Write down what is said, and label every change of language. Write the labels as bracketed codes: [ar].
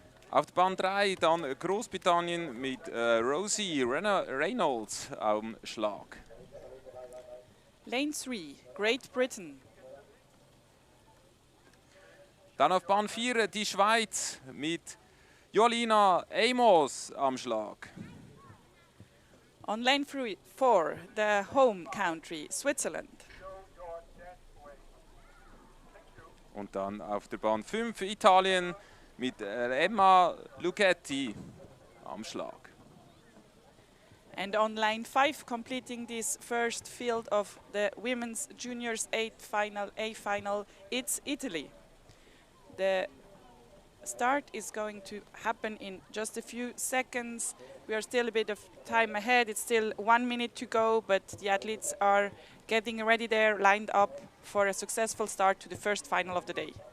[de] Auf der Bahn 3 dann Großbritannien mit Rosie Reynolds am Schlag. [en] Lane 3, Great Britain. [de] Dann auf Bahn 4 die Schweiz mit Jolina Amos am Schlag. [en] On lane 4, the home country, Switzerland. [de] Und dann auf der Bahn 5 Italien mit Emma Luchetti am Schlag. [en] And on line 5, completing this first field of the Women's Juniors 8 final, A final, it's Italy. The start is going to happen in just a few seconds. We are still a bit of time ahead. It's still 1 minute to go, but the athletes are getting ready there, lined up for a successful start to the first final of the day.